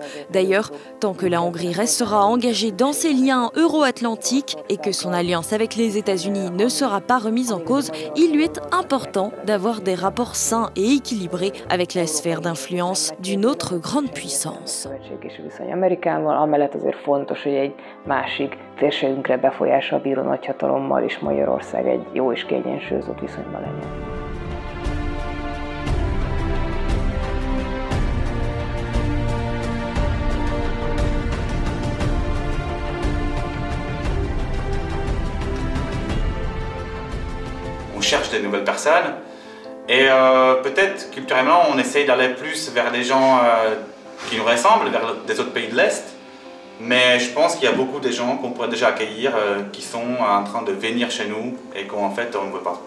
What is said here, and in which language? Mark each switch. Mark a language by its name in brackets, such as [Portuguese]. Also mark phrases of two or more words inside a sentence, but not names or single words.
[French] D'ailleurs, tant que la Hongrie restera engagée dans ses liens euro-atlantiques et que son alliance avec les États-Unis ne sera pas remise en cause, il lui est important d'avoir des rapports sains et équilibrés avec la sphère d'influence d'une autre grande puissance. [Hungarian] nyilvánvalóan amellett azért fontos, hogy egy másik térségünkre befolyással bíró nagyhatalommal is Magyarország egy jó és kiegyensúlyozott viszonyban legyen. [French] On cherche des nouvelles personnes et peut-être culturellement on essaye d'aller plus vers des gens qui nous ressemblent, vers des autres pays de l'Est, mais je pense qu'il y a beaucoup de gens qu'on pourrait déjà accueillir qui sont en train de venir chez nous et qu'en fait on ne veut pas.